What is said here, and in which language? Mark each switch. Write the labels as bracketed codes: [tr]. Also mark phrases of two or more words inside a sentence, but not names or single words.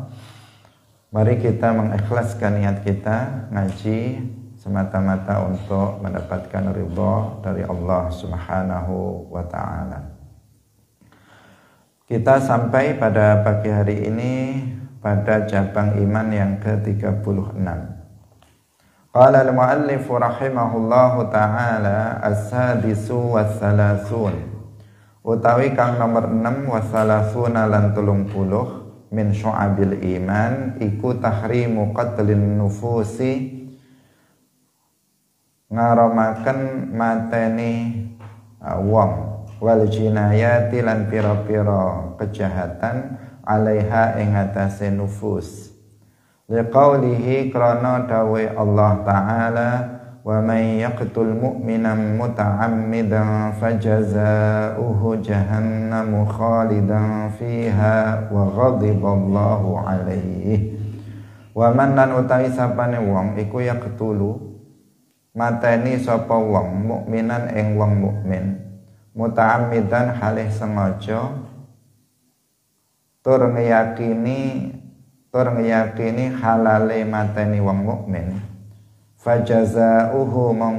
[id] Mari kita mengikhlaskan niat kita ngaji semata-mata untuk mendapatkan ridha dari [ar] الله سبحانه وتعالى. [id] Kita sampai pada pagi hari ini pada cabang iman yang ke-36. [ar] قال المؤلف رحمه الله تعالى السادس والثلاثون, [jv] utawi kang nomor 6 [ar] was-salasuna lan 30 من شعب الإيمان iku تحريم قتل النفوس, [jv] ngaramaken mateni wong, [ar] والجنايات [jv] lan pira-pira kejahatan [ar] alaiha [jv] ing atase [ar] nufus, liqaulihi [jv] krana dawe [ar] الله تعالى ومن يقتل مؤمنا متعمدا فجزاؤه جهنم خالدا فيها وغضب الله عليه. ومن [jv] lan utawi sapane wong iku yaqtulu mateni sapa wong mukminan ing wong mukmin muta'ammidan halih sengaja tur ngeyakini halale mateni wong mukmin, fajazauhu